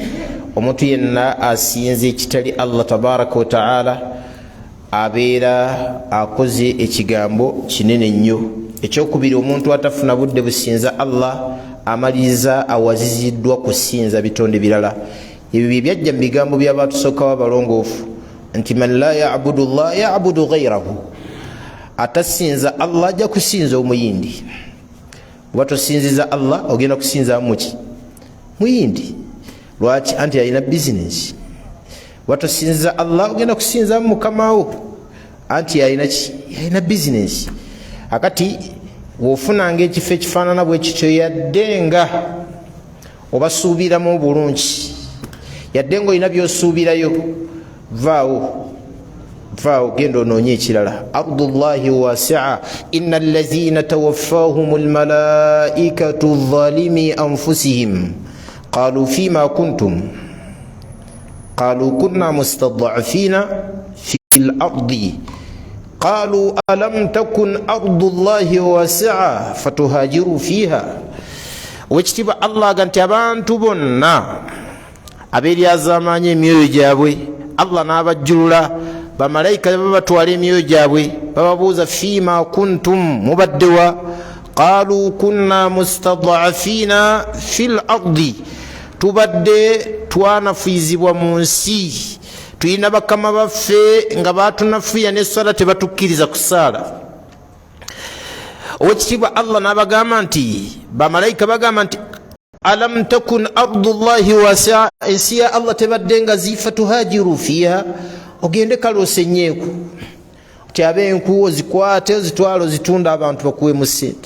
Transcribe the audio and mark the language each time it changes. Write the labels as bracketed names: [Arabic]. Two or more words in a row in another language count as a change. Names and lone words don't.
[Ganda] Omuntu yenna asinze ekitali [Arabic] الله تبارك وتعالى [Ganda] abeera akoze ekigambo kinene nnyo. Ekyokubiri, omuntu atafuna budde businza Allah amaliriza awaziziddwa kusinza bitonde birala. Ebyo byajja mu bigambo by'abatusookawo abalongoofu nti [Arabic] من لا يعبد الله يعبد غيره, [Ganda] atasinza Allah ajja kusinza omuyindi. Bwe tosinziza Allah ogenda kusinza muki? Muyindi. Lwaki? Anti alina bizinesi. Watosinza Allah ogenda kusinza mukamawo anti alina bizinesi. Akati wofunanga ekifo ekifaanana bwe kityo, yaddenga obasuubiramu obulungi, yaddenga olina byosuubirayo, vaawo genda onoonye ekirala. [Arabic] أرض الله واسعة إن الذين توفاهم الملائكة ظالمي أنفسهم قالوا فيم كنتم قالوا كنا مستضعفين في الأرض قالوا ألم تكن أرض الله واسعة فتهاجروا فيها. [Ganda] Wekitiibwa Allah ganti abantu bonna abeeryazamaanya emyoyo gyabwe Allah n'abajjulula, bamalayika babatwala emyoyo gyabwe bababuuza [Arabic] فيم كنتم, [Ganda] mubaddewa? [Arabic] قالوا كنا مستضعفين في الأرض, [Ganda] tubadde twanafuizibwa mu nsi, tulina bakama baffe nga batunafuya n'essala tebatukkiriza kusaala. Owekitiibwa Allah n'abagamba nti, bamalayika bagamba nti [Arabic] ألم تكن أرض الله واسعة, [Ganda] ensi ya Allah tebadde nga zifa [Arabic] تهاجروا فيها, [Ganda] ogende kale osenyeeku ti ab'enku ozikwate ozitwala ozitunda abantu bakuwemu ssente.